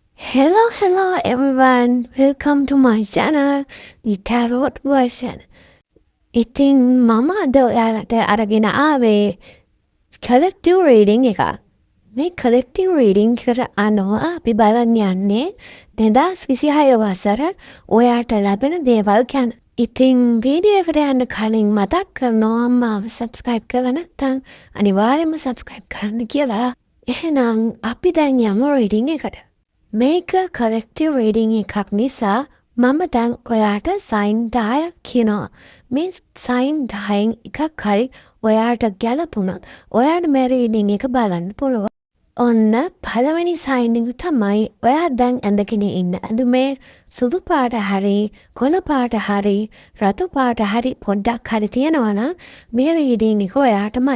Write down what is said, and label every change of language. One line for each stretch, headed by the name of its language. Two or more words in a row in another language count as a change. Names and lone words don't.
English: Hello everyone. Welcome to my channel, the Tarot version.
Sinhala: ඉතින් මම අද ඔයාලට අරගෙන ආවේ
English: collective reading
Sinhala: එක. මේ
English: collective reading
Sinhala: එකට අනුව අපි බලන්න යන්නේ 2026 වසර ඔයාට ලැබෙන දේවල් ගැන. ඉතින් වීඩියෝ එකට යන්න කලින් මතක් කරනවා මාව subscribe කරලා නැත්නම් අනිවාර්යයෙන්ම subscribe කරන්න කියලා. එහෙනම් අපි දැන් යමු reading එකට. මේක
English: collective reading
Sinhala: එකක් නිසා මම දැන් ඔයාට sign 10ක් කියනවා. මේ sign 10න් එකක් හරි ඔයාට ගැලපුණොත් ඔයාට මේ reading එක බලන්න පුළුවන්. ඔන්න පළවෙනි sign එක තමයි ඔයා දැන් ඇඳගෙන ඉන්න ඇඳුමේ සුදු පාට හරි කොළ පාට හරි රතු පාට හරි පොඩ්ඩක් හරි තියෙනවා නම් මේ reading එක ඔයාටමයි.